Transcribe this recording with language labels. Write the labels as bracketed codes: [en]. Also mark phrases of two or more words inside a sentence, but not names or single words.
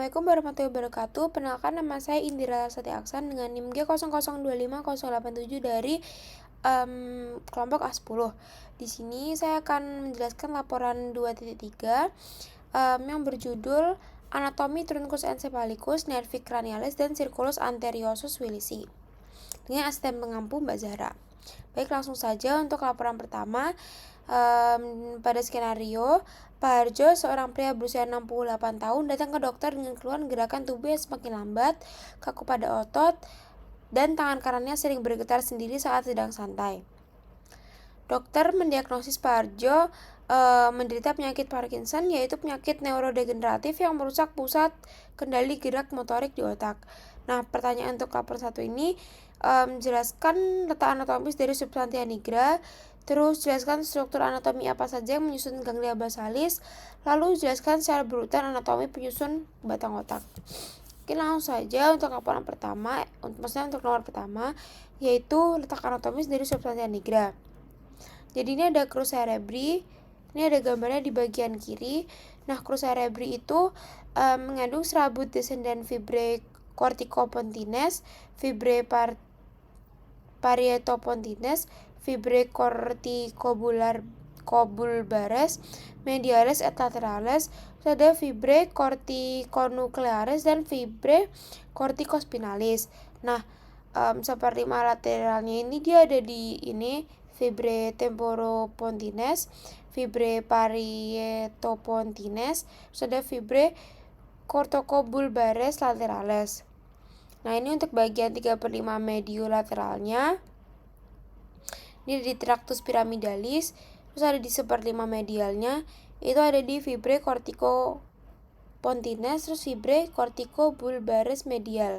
[ar] السلام عليكم ورحمة الله وبركاته. [id] Perkenalkan, nama saya Indira Sati Aksan dengan NIM G00250087 dari kelompok A10. Di sini saya akan menjelaskan laporan 2.3 yang berjudul Anatomi Truncus encephalitis, Nervi cranialis, dan Circulus anteriosus willisi dengan asisten pengampu Mbak Zahra. Baik, langsung saja untuk laporan pertama. Pada skenario, Pak Harjo, seorang pria berusia 68 tahun, datang ke dokter dengan keluhan gerakan tubuh yang semakin lambat, kaku pada otot, dan tangan kanannya sering bergetar sendiri saat sedang santai. Dokter mendiagnosis Pak Harjo menderita penyakit Parkinson, yaitu penyakit neurodegeneratif yang merusak pusat kendali gerak motorik di otak. Nah, pertanyaan untuk laporan 1 ini, jelaskan letak anatomis dari [la] substantia nigra, [id] terus jelaskan struktur anatomi apa saja yang menyusun [la] ganglia basalis, [id] lalu jelaskan secara berurutan anatomi penyusun batang otak. Oke, langsung saja untuk laporan pertama, untuk nomor pertama, yaitu letak anatomis dari [la] substantia nigra. [id] Jadi ini ada [la] crus cerebri, [id] ini ada gambarnya di bagian kiri. Nah, [la] crus cerebri [id] itu mengandung serabut descendant [la] fibrae corticopontines, fibrae parietopontines, fibrae corticobulbares, mediales et laterales, [id] ada [la] fibrae corticonucleares [id] dan [la] fibrae corticospinalis. [id] Nah, seperti lateralnya ini dia ada di ini [la] fibrae temporopontines, fibrae parietopontines, [id] ada [la] fibrae corticobulbares laterales. [id] Nah, ini untuk bagian 3/5 mediolateralnya. Ini di [la] tractus pyramidalis, [id] terus ada di 1/5 medialnya, itu ada di [la] fibrae corticopontines, [id] terus [la] fibrae corticobulbares medial.